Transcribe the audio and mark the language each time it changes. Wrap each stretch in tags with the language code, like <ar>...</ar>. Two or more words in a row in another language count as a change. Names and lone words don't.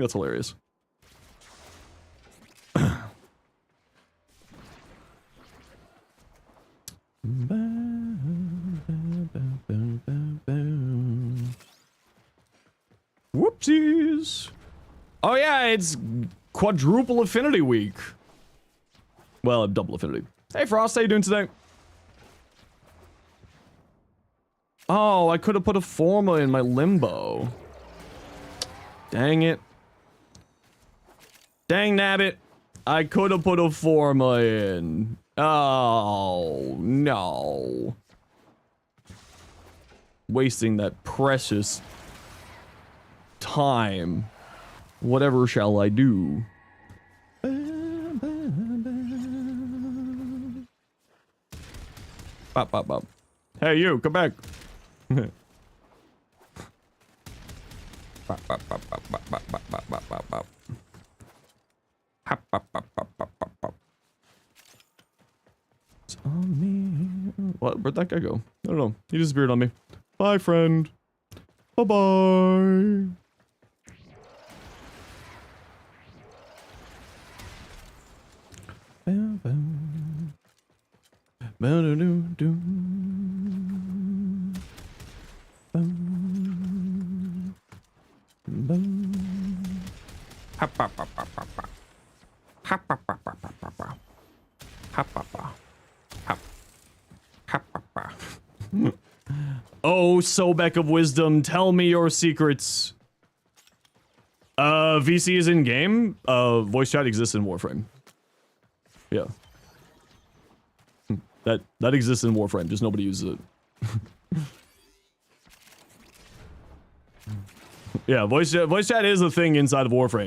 <en>That's hilarious. Whoopsies. Oh yeah, it's quadruple affinity week. Well, double affinity. Hey Frost, how you doing today? Oh, I could have put a Forma in my limbo. Dang it. Dang nabbit. I could have put a Forma in. Oh, no. Wasting that precious time. Whatever shall I do? Bop, bop, bop. Hey, you, come back. Bop, bop, bop, bop, bop, bop, bop, bop, bop, bop. Hop, bop, bop, bop, bop, bop, bop. It's on me. What? Where'd that guy go? I don't know. He disappeared on me. Bye, friend. Bye-bye. Bam, bam. Ba-da-doo-doo. Bam. Bam. Hop, hop, hop, hop, hop, hop. Hop, hop, hop, hop, hop, hop, hop. Hop, hop, hop. Hop. Hop, hop, hop. Oh, Sobek of Wisdom, tell me your secrets. VC is in game. Voice chat exists in Warframe. Yeah. That exists in Warframe, just nobody uses it. Yeah, voice chat is a thing inside of Warframe.</en>